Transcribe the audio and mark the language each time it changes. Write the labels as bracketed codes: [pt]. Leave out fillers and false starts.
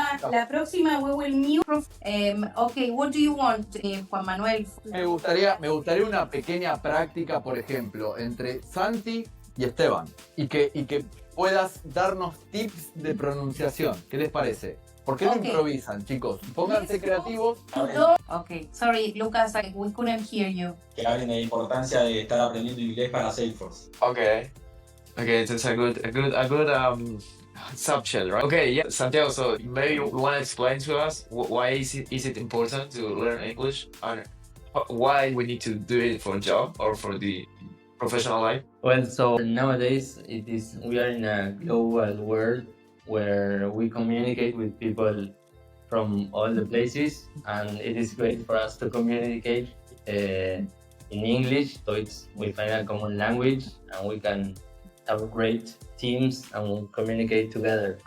[es] La próxima [en] we will mute. Okay, what do you want, Juan Manuel? [es] Me gustaría una pequeña práctica, por ejemplo, entre Santi y Esteban. Y que puedas darnos tips de pronunciación. ¿Qué les parece? ¿Por qué no improvisan, chicos? Pónganse creativos. [en] Okay, sorry, Lucas, we couldn't hear you. [es] Que hablen de la importancia de estar aprendiendo inglés para Salesforce. [en] Okay, that's a good subject, right? Okay, yeah, Santiago. So maybe you want to explain to us why is it important to learn English and why we need to do it for a job or for the professional life? Well, so nowadays we are in a global world where we communicate with people from all the places, and it is great for us to communicate in English, so we find a common language and we can have great teams and we'll communicate together.